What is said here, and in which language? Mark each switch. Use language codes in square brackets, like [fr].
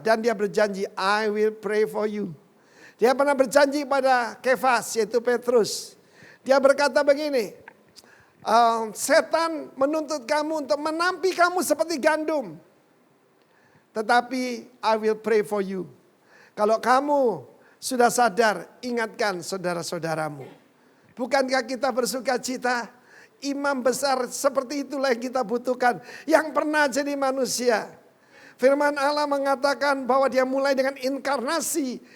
[id] Dan dia berjanji, [en] I will pray for you. [id] Dia pernah berjanji pada Kefas, yaitu Petrus. Dia berkata begini, setan menuntut kamu untuk menampi kamu seperti gandum. Tetapi [en] I will pray for you. [id] Kalau kamu sudah sadar, ingatkan saudara-saudaramu. Bukankah kita bersuka cita? Imam besar seperti itulah yang kita butuhkan. Yang pernah jadi manusia. Firman Allah mengatakan bahwa dia mulai dengan inkarnasi.